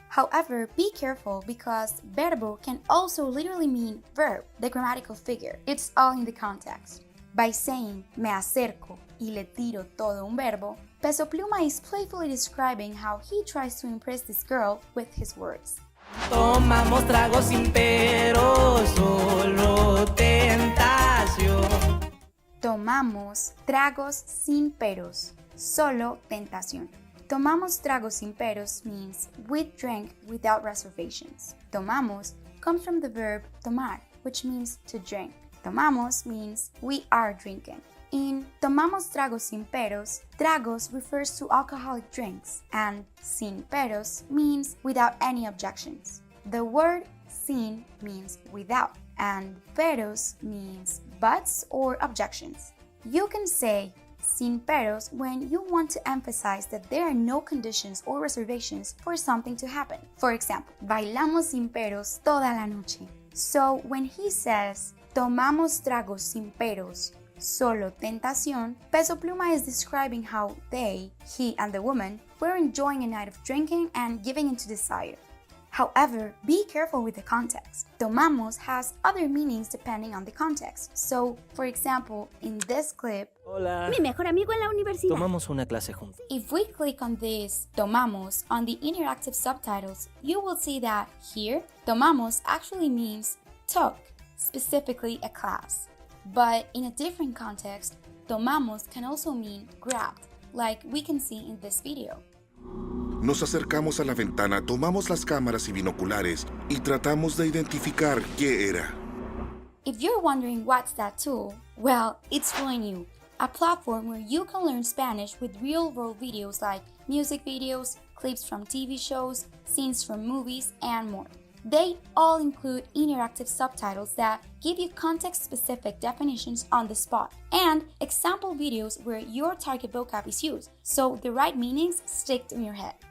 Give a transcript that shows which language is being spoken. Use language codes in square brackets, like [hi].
[en] However, be careful because verbo can also literally mean verb, the grammatical figure. It's all in the context. By saying me acerco y le tiro todo un verbo, Peso Pluma is playfully describing how he tries to impress this girl with his words. [es] Tomamos tragos sin pero, solo tentación. Tomamos tragos sin peros, solo tentación. [en] Tomamos tragos sin peros means we drink without reservations. Tomamos comes from the verb tomar, which means to drink. Tomamos means we are drinking. In tomamos tragos sin peros, tragos refers to alcoholic drinks, and sin peros means without any objections. The word sin means without, and peros means buts or objections. You can say sin peros when you want to emphasize that there are no conditions or reservations for something to happen. For example, bailamos sin peros toda la noche. So when he says tomamos tragos sin peros, solo tentación, Peso Pluma is describing how they, he and the woman, were enjoying a night of drinking and giving into desire. However, be careful with the context. Tomamos has other meanings depending on the context. So, for example, in this clip, [es] Hola. Mi mejor amigo en la universidad. Tomamos una clase juntos. [en] If we click on this tomamos on the interactive subtitles, you will see that here, tomamos actually means took, specifically a class. But in a different context, tomamos can also mean grabbed, like we can see in this video. [es] Nos acercamos a la ventana, tomamos las cámaras y binoculares y tratamos de identificar qué era. [en] If you're wondering what's that tool, well, it's FluentU, a platform where you can learn Spanish with real-world videos like music videos, clips from TV shows, scenes from movies, and more. They all include interactive subtitles that give you context-specific definitions on the spot, and example videos where your target vocab is used, so the right meanings stick in your head.